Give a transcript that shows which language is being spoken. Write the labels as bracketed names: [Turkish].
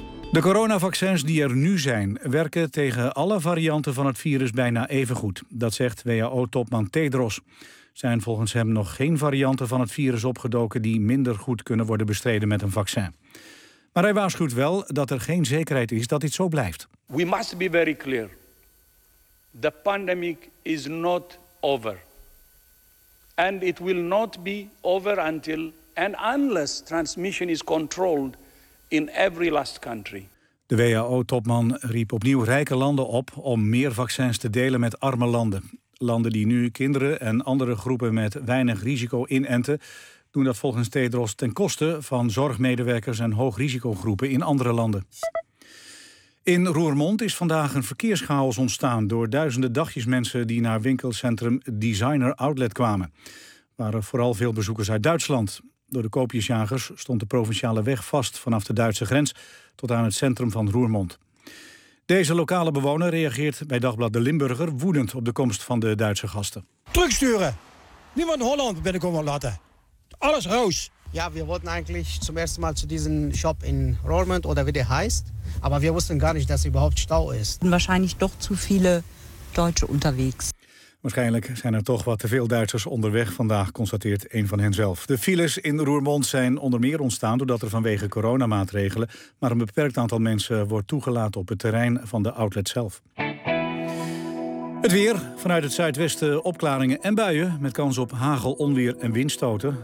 [Dutch] De coronavaccins die er nu zijn werken tegen alle varianten van het virus bijna even goed. Dat zegt WHO-topman Tedros. Zijn volgens hem nog geen varianten van het virus opgedoken die minder goed kunnen worden bestreden met een vaccin. Maar hij waarschuwt wel dat er geen zekerheid is dat dit zo blijft. [English] We must be very clear. The pandemic is not over. And it will not be over until and unless transmission is controlled in every last country. [Dutch] De WHO-topman riep opnieuw rijke landen op om meer vaccins te delen met arme landen. Landen die nu kinderen en andere groepen met weinig risico inenten, doen dat volgens Tedros ten koste van zorgmedewerkers en hoogrisicogroepen in andere landen. In Roermond is vandaag een verkeerschaos ontstaan door duizenden dagjesmensen die naar winkelcentrum Designer Outlet kwamen. Er waren vooral veel bezoekers uit Duitsland. Door de koopjesjagers stond de provinciale weg vast vanaf de Duitse grens tot aan het centrum van Roermond. Deze lokale bewoner reageert bij Dagblad De Limburger woedend op de komst van de Duitse gasten. Terugsturen! Niemand Holland binnenkomen laten. Alles roos. Ja, we wilden eigenlijk [German] zum ersten Mal zu diesem Shop in Roermond, of wie der heißt. Maar we wussten gar nicht, dass er überhaupt Stau ist. Wahrscheinlich doch zu viele Deutsche unterwegs. [Dutch] Waarschijnlijk zijn er toch wat te veel Duitsers onderweg vandaag, constateert een van hen zelf. De files in Roermond zijn onder meer ontstaan doordat er vanwege coronamaatregelen maar een beperkt aantal mensen wordt toegelaten op het terrein van de outlet zelf. Het weer. Vanuit het zuidwesten opklaringen en buien met kans op hagel, onweer en windstoten.